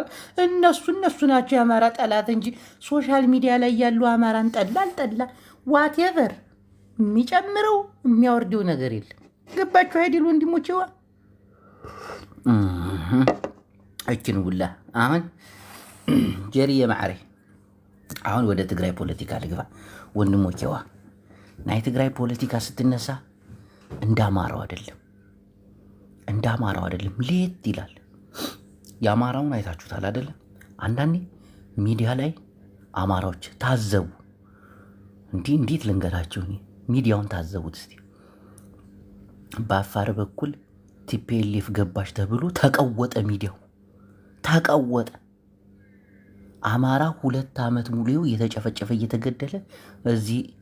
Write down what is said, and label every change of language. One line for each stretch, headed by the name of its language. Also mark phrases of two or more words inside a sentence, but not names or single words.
Amharic: እነሱ ናቸው የአማራ ጠላት እንጂ ሶሻል ሚዲያ ላይ ያሉ አማራን ጠላ አልጠላ ዋቴቨር የሚጨምረው የሚያወርደው ነገር የለም። ገባችሁ አይደል ወንድሞቼዋ? እችን ውላ አሁን ጀሪ የማዕሬ አሁን ወደ ትግራይ ፖለቲካ ልግባ ወንድሞቼዋ። ናይ ትግራይ ፖለቲካ ስትነሳ እንዳማራው አይደለም፣ ሌት ይላል። የአማራውን አይታችሁታል አይደለም? አንዳንዴ ሚዲያ ላይ አማራዎች ታዘቡ። እንዴት ልንገራችሁ፣ ሚዲያውን ታዘቡት እስቲ። በአፋር በኩል ቲፒኤልኤፍ ገባች ተብሎ ተቀወጠ፣ ሚዲያው ተቀወጠ። አማራ 2 ዓመት ሙሉ እየተጨፈጨፈ እየተገደለ እዚህ